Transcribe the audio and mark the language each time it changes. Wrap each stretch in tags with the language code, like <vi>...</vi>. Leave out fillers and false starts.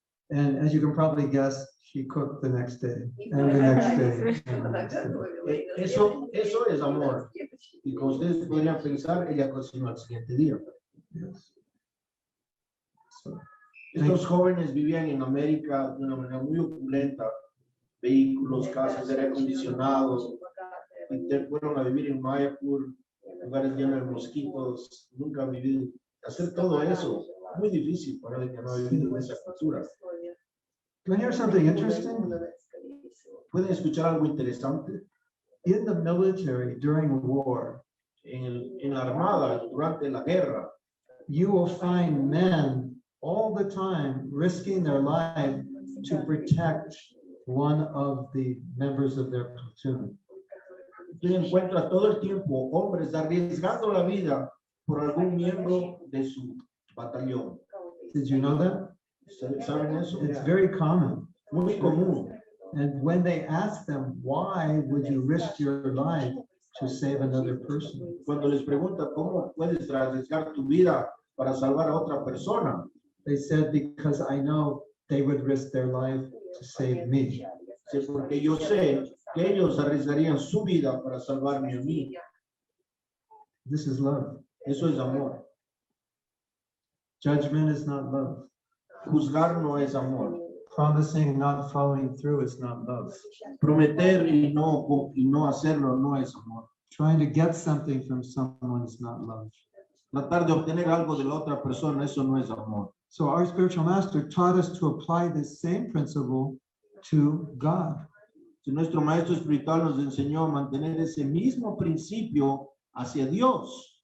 <en>And as you can probably guess, she cooked the next day, and the next day, and the next day.</en> <es>Eso es amor. Y como ustedes podrían pensar, ella cocinó al siguiente día.</es> <en>Yes. So,</en> <es>Estos jóvenes vivían en América de una manera muy opulenta, vehículos, casas, aire acondicionado, y fueron a vivir en Mayapur, lugares llenos de mosquitos, nunca han vivido, hacer todo eso, muy difícil para alguien que no ha vivido en esa cultura.</es> <en>can I hear something interesting?</en> <es>¿Pueden escuchar algo interesante?</es> <en>In the military during war,</en> <es>En la armada, durante la guerra,</es> <en>you will find men all the time risking their life to protect one of the members of their platoon.</en> <es>usted encuentra todo el tiempo hombres arriesgando la vida por algún miembro de su batallón.</es> <en>Did you know that?</en> <es>¿Saben eso?</es> <en>It's very common.</en> <es>Muy común.</es> <en>And when they ask them, why would you risk your life to save another person?</en> <es>Cuando les pregunta cómo puedes arriesgar tu vida para salvar a otra persona,</es> <en>They said, because I know they would risk their life to save me.</en> <es>sí, porque yo sé que ellos arriesgarían su vida para salvarme a mí.</es> <en>This is love.</en> <es>Eso es amor.</es> <en>Judgment is not love.</en> <es>Juzgar no es amor.</es> <en>Promising, not following through is not love.</en> <es>Prometer y no hacerlo no es amor.</es> <en>Trying to get something from someone is not love.</en> <es>Tratar de obtener algo de la otra persona, eso no es amor.</es> <en>So our spiritual master taught us to apply this same principle to God.</en> <es>Si nuestro maestro espiritual nos enseñó a mantener ese mismo principio hacia Dios,</es>